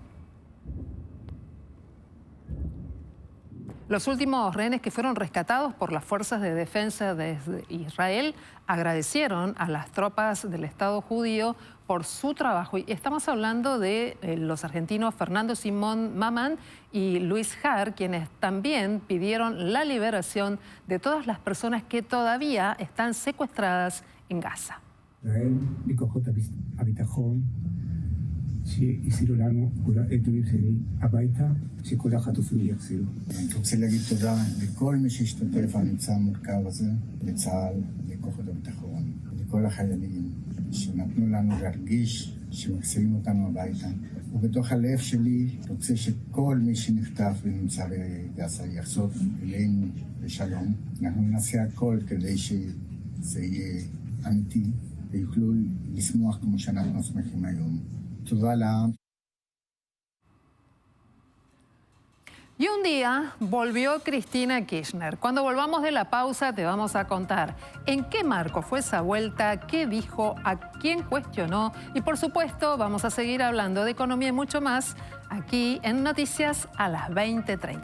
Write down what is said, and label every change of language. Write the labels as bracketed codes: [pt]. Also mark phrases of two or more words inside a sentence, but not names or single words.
[es] Los últimos rehenes que fueron rescatados por las fuerzas de defensa de Israel agradecieron a las tropas del Estado judío por su trabajo. Y estamos hablando de los argentinos Fernando Simón Mamán y Luis Har, quienes también pidieron la liberación de todas las personas que todavía están secuestradas en Gaza. [he] שהסירו לנו עדויות שלי הביתה, שכל החטופים יחזרו. אני רוצה להגיד תודה לכל מי שהשתתף במבצע המורכב הזה, לצה"ל, לכוחות הביטחון, לכל החיילים שנתנו לנו להרגיש שמחזירים אותנו הביתה. ובתוך הלב שלי רוצה שכל מי שנחטף ונמצא בגאזה יחזור אלינו בשלום. אנחנו נעשה הכל כדי שזה יהיה אמיתי ויוכלו לשמוח כמו שאנחנו שמחים היום. [es] Y un día volvió Cristina Kirchner. Cuando volvamos de la pausa te vamos a contar en qué marco fue esa vuelta, qué dijo, a quién cuestionó y por supuesto vamos a seguir hablando de economía y mucho más aquí en Noticias a las 20:30.